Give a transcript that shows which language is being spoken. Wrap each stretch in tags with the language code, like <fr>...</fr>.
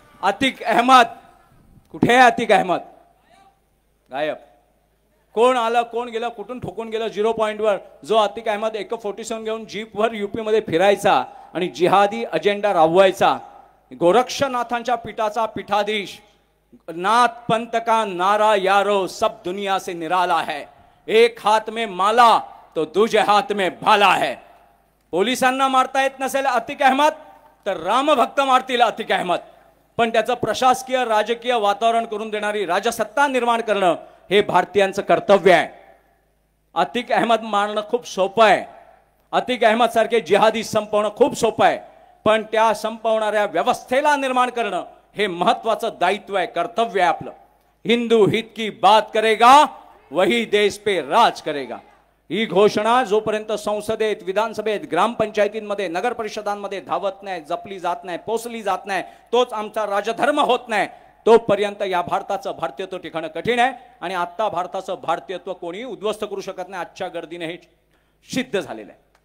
<mr>अतिक अहमद कुठे आहे? अतिक अहमद गायब. कोण आलं, कोण गेलं, कुठून ठोकून गेलं 0 पॉइंटवर. जो अतिक अहमद AK-47 घेऊन जीपवर UP मध्ये फिरायचा आणि जिहादी अजेंडा राबवायचा. गोरक्षनाथांच्या पीठाचा पीठाधीश,</mr> <hi>नाथ पंत का नारा यारो सब दुनिया से निराला है, एक हात में माला तो दूजे हात में भाला है.</hi> <mr>पोलिसांना मारता येत नसेल अतिक अहमद तर रामभक्त मारतील अतिक अहमद, पण त्याचं प्रशासकीय राजकीय वातावरण करून देणारी राजसत्ता निर्माण करणं हे भारतीयांचं कर्तव्य आहे. अतिक अहमद मारणं खूप सोपं आहे, अतिक अहमद सारखे जिहादी संपवणं खूप सोपं आहे, पण त्या संपवणाऱ्या व्यवस्थेला निर्माण करणं हे महत्वाचं दायित्व आहे, कर्तव्य आहे आपलं.</mr> <hi>हिंदू हित की बात करेगा वही देश पे राज करेगा.</hi> <mr>ही घोषणा जोपर्यंत संसदेत, विधानसभेत, ग्रामपंचायतींमध्ये, नगर परिषदांमध्ये धावत नाही, जपली जात नाही, पोचली जात नाही, तोच आमचा राजधर्म होत नाही, तोपर्यंत या भारताचं भारतीयत्व टिकणं कठीण आहे. आणि आता भारताचं भारतीयत्व कोणी उद्ध्वस्त करू शकत नाही. आजच्या गर्दीने हे सिद्ध झालेलं आहे.</mr>